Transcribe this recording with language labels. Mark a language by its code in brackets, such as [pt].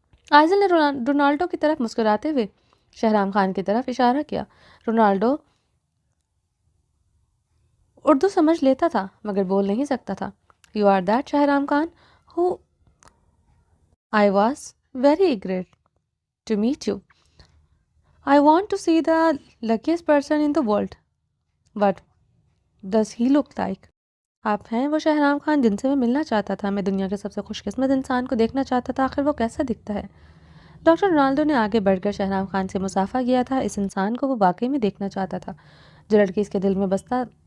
[ur] آئزل نے رونالڈو کی طرف مسکراتے ہوئے شہرام خان کی طرف اشارہ کیا۔ رونالڈو اردو سمجھ لیتا تھا مگر بول نہیں سکتا تھا۔ [en] You are that Shahram Khan who I was very eager to meet you. I want to see the luckiest person in the world. What does he look like? [ur] آپ ہیں وہ شہرام خان جن سے میں ملنا چاہتا تھا، میں دنیا کے سب سے خوش قسمت انسان کو دیکھنا چاہتا تھا، آخر وہ کیسا دکھتا ہے؟ ڈاکٹر رونالڈو نے آگے بڑھ کر شہرام خان سے مصافحہ کیا تھا۔ اس انسان کو وہ واقعی میں دیکھنا چاہتا تھا جو لڑکی اس کے دل میں بستا